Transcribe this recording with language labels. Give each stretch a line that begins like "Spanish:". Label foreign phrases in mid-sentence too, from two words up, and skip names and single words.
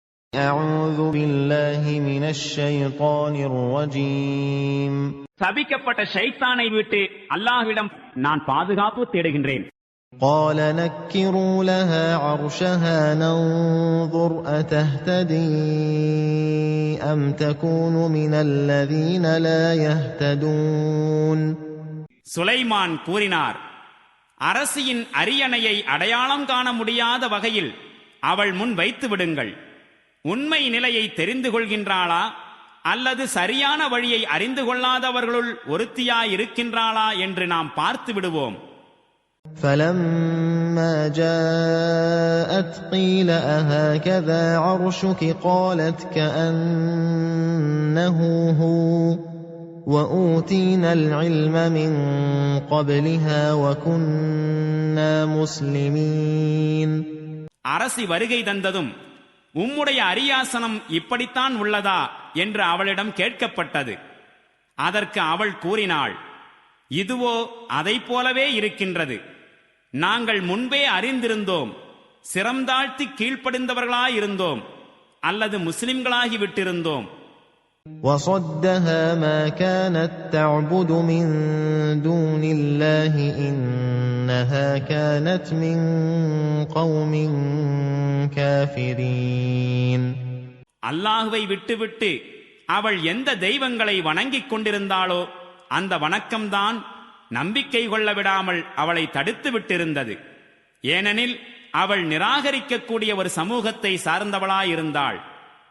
Arabic: أعوذ بالله من الشيطان الرجيم.
Tamil: சபிக்கப்பட்ட ஷைத்தானை விட்டு அல்லாஹ்விடம் நான் பாதுகாப்பு தேடுகின்றேன்.
Arabic: قال نكروا لها عرشها ننظر أتهتدي أم تكون من الذين لا يهتدون.
Tamil: சுலைமான் கூறினார், அரசியின் அரியணையை அடையாளம் காண முடியாத வகையில் அவள் முன் வைத்து விடுங்கள். உண்மை நிலையை தெரிந்து கொள்கின்றாளா அல்லது சரியான வழியை அறிந்து கொள்ளாதவர்களுள் ஒருத்தியாயிருக்கின்றாளா என்று நாம் பார்த்து விடுவோம்.
Arabic: فلما جاءت قيل أهكذا عرشك قالت كأنه هو وأوتينا العلم من قبلها وكنا مسلمين.
Tamil: அரசி வருகை தந்ததும் உம்முடைய அரியாசனம் இப்படித்தான் உள்ளதா என்று அவளிடம் கேட்கப்பட்டது. அதற்கு அவள் கூறினாள், இதுவோ அதைப் போலவே இருக்கின்றது. நாங்கள் முன்பே அறிந்திருந்தோம், சிரம்தாழ்த்தி கீழ்ப்படிந்தவர்களாயிருந்தோம் அல்லது முஸ்லிம்களாகி விட்டிருந்தோம்.
Arabic: وصدها ما كانت تعبد من دون الله إنها كانت من قوم كافرين.
Tamil: அல்லாஹுவை விட்டுவிட்டு அவள் எந்த தெய்வங்களை வணங்கிக் கொண்டிருந்தாளோ அந்த வணக்கம்தான் நம்பிக்கை கொள்ள விடாமல் அவளை தடுத்து விட்டிருந்தது. ஏனெனில் அவள் நிராகரிக்கக்கூடிய ஒரு சமூகத்தை சார்ந்தவளாயிருந்தாள்.